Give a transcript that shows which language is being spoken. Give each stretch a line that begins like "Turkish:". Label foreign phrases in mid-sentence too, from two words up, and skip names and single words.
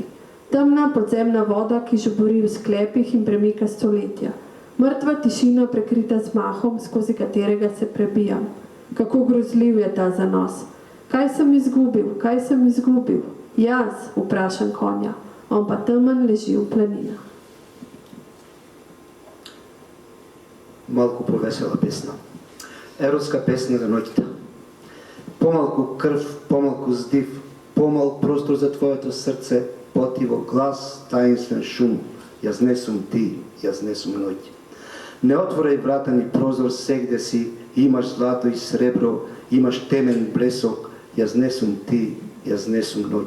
Slovenian: Temna podzemna voda, ki žubori v sklepih in premika stoletja. Mrtva tišina prekrita z mahom, skozi katerega se prebijam. Kako grozljiv je ta zanos. Kaj sem izgubil? Kaj sem izgubil? Jaz, vprašam konja. On pa temen leži v planinah.
Macedonian: Малку повесела песна. Еротска песна за ноќта. Помалку крв, помалку здив, помал простор за твоето срце, потиво глас, таинствен шум. Јас не сум ти, јас не сум ноќ. Не отворај врата ни прозор сегде си, имаш злато и сребро, имаш темен блесок, јас не сум ти, јас не сум ноќ.